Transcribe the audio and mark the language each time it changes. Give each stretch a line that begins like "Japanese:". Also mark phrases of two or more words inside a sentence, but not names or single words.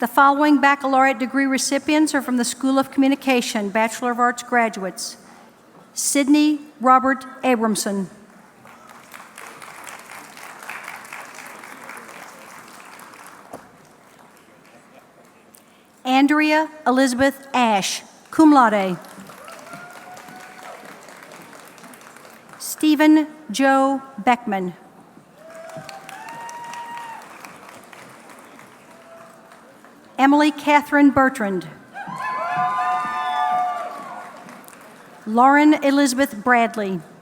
English: The following baccalaureate degree recipients are from the School of Communication, Bachelor of Arts graduates. Sidney Robert Abramson. Andrea Elizabeth Ash,
Latin: cum laude.
English: Stephen Joe Beckman. Emily Catherine Bertrand. Lauren Elizabeth Bradley.